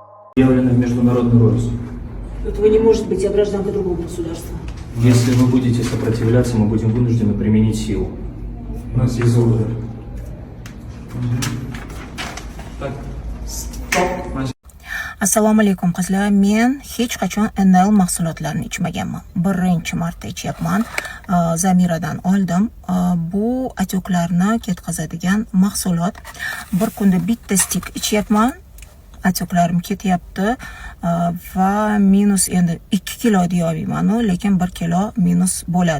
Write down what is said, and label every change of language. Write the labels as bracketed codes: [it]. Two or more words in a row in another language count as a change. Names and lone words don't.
[ru] Объявлено в международный розыск. Этого не может быть, я гражданка другого государства. Если вы будете сопротивляться, мы будем вынуждены применить силу. У нас есть ордер. Так, стоп. [uz] Assalomu alaykum qizlar. Men hech qachon NL mahsulotlarini ichmaganman. Birinchi marta ichyapman. Zamiradan oldim. Bu atyoklarni ketkazadigan mahsulot. Bir kunda bitta stik ichyapman. Atyoklarim ketyapti va minus endi 2 kilo deya olmayman, lekin 1 kilo minus bo'ladi.